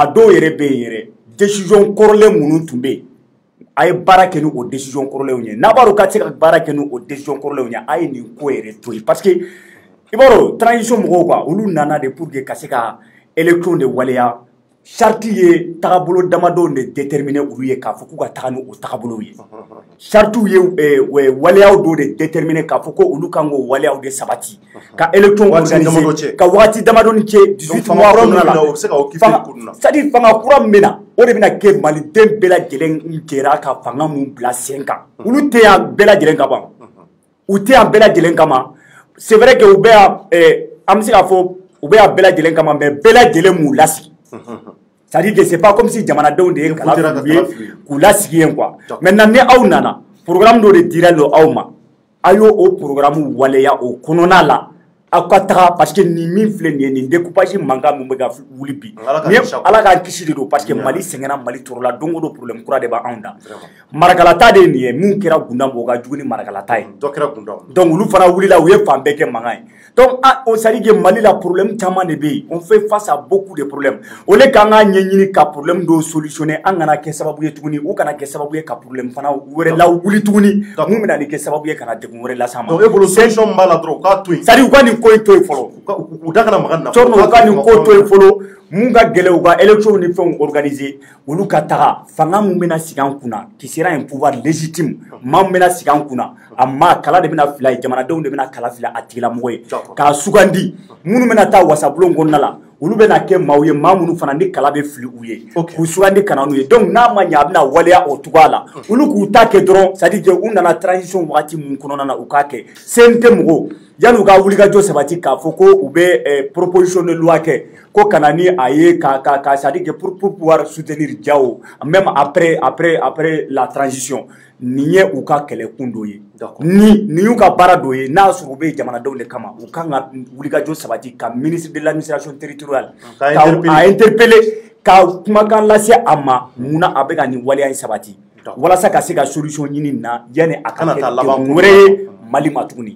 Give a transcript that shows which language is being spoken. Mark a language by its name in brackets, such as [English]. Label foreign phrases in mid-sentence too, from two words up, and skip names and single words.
[Bambara] dɔw yɛrɛ bɛ yen yɛrɛ décision kɔrɔlen minnu tun bɛ yen a ye baara kɛ ni o décision kɔrɔlenw ye n'a b'a dɔn k'a tɛ se ka baara kɛ ni o décision kɔrɔlenw ye a ye nin ko yɛrɛ to yen [French] parce que [Bambara] i b'a dɔn transition mɔgɔw quoi olu nana de [French] pour que [Bambara] ka se ka élection de waleya charte ye tagabolo damadɔ de déterminer olu ye k'a fɔ k'u ka taga ni o tagabolow ye charte ye waleyaw dɔ de déterminer k'a fɔ ko olu kan k'o waleyaw de sabati ka [French] élection organiser [Bambara] ka wagati damadɔni cɛ 18 mois kɔnɔna la [French] c'est-à-dire [Bambara] fanga kura min bɛ na o de bɛna kɛ maliden bɛɛ lajɛlen jɛra ka fanga mun bila sen kan olu tɛ yan bɛɛ lajɛlen ka ban u tɛ yan bɛɛ lajɛlen kama [French] c'est vrai que [Bambara] u bɛ yan an bɛ se k'a fɔ u bɛ yan bɛɛ lajɛlen kama mais bɛɛ lajɛlen m'u lasigi [French] c'est-à-dire que c'est pas comme si [Bambara] jamanadenw de ye kala f'u ye k'u lasigi yen [French] quoi maintenant [Bambara] ni aw nana programme dɔ de dira lo aw ma a y'o o programme waleya o kɔnɔna la aw ka taga [French] parce que [Bambara] nin min filɛ nin ye nin découpage mankan min bɛ ka wuli bi ni ala k'an kisi de don [French] parce que [Bambara] Mali sɛgɛnna Mali tɔɔrɔla don o don problème kura de b'anw da marakalata de ye nin ye mun kɛra Gunda mɔgɔ ka jugu ni marakalata ye donc olu fana wulila u ye fan bɛɛ kɛ mankan ye [French] donc ça dit que [Bambara] Mali la problème caman de bɛ yen [French] on fait face à beaucoup de problèmes [Bambara] o le k'an k'a ɲɛɲini ka problème dɔw solutionner an kana kɛ sababu ye tuguni u kana kɛ sababu ye ka problème fana wɛrɛ lawuli tuguni mun bɛna nin kɛ sababu ye kana degun wɛrɛ las'an ma. donc e bolo solution min b'a la dɔrɔn u k'a to yen. [French] c'est à dire [Bambara] u ka nin ko in to yen fɔlɔ. u da kana maga nin na. Cɔrɔnɔ u ka nin ko to yen fɔlɔ mun ka gɛlɛn u ka élection ni fɛnw organiser olu ka taga fanga mun bɛna sigi an kunna [French] qui sera un pouvoir légitime [Bambara] maa mun bɛna sigi an kunna a maa kala de bɛna fila ye jamanadenw de bɛna kala fila a tigilamɔgɔ ye k'a sugandi minnu bɛna taa wasabulon kɔnɔna la olu bɛna kɛ maaw ye maa minnu fana ni kala bɛ fili u ye k'u sugandi ka na n'u ye donc n'a ma ɲɛ a bɛna waleya o cogoya la olu k'u ta kɛ dɔrɔn [French] c'est à dire que [Bambara] u nana transition wagati mun kɔnɔna na u k'a kɛ CNT mɔgɔw yanni u ka wulikajɔ sabati k'a fɔ ko u bɛ [French] proposition de loi [Bambara] kɛ ko ka na ni a ye ka [French] c'est à dire que pour pouvoir soutenir Diao même après la transition [Bambara] nin ye u ka kɛlɛkun dɔ ye nin y'u ka baara dɔ ye n'a sɔrɔ u bɛ jamanadenw de kama u kan ka wulikajɔ sabati ka [French] ministre de l'administration territoriale [Bambara] a interpeller ka kumakan lase a ma munna a bɛ ka nin waleya in sabati walasa ka se ka solution ɲini nin na yanni a kana kɛ degun wɛrɛ ye Mali ma tuguni.